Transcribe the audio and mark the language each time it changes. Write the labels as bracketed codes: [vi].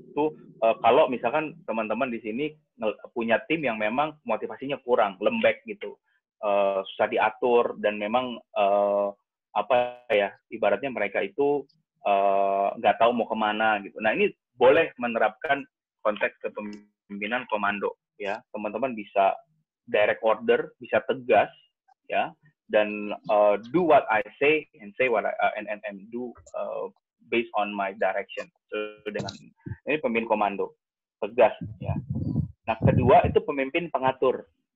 [id] Tuh kalau misalkan teman-teman di sini punya tim yang memang motivasinya kurang, lembek gitu. susah diatur dan memang apa ya, ibaratnya mereka itu nggak tahu mau kemana gitu. Nah, ini boleh menerapkan konteks kepemimpinan komando ya. Teman-teman bisa [en] direct order, [id] bisa tegas ya, dan [en] do what I say and say what and do based on my direction. [id] So, dengan ini pemimpin komando tegas ya. Nah, kedua itu pemimpin pengatur.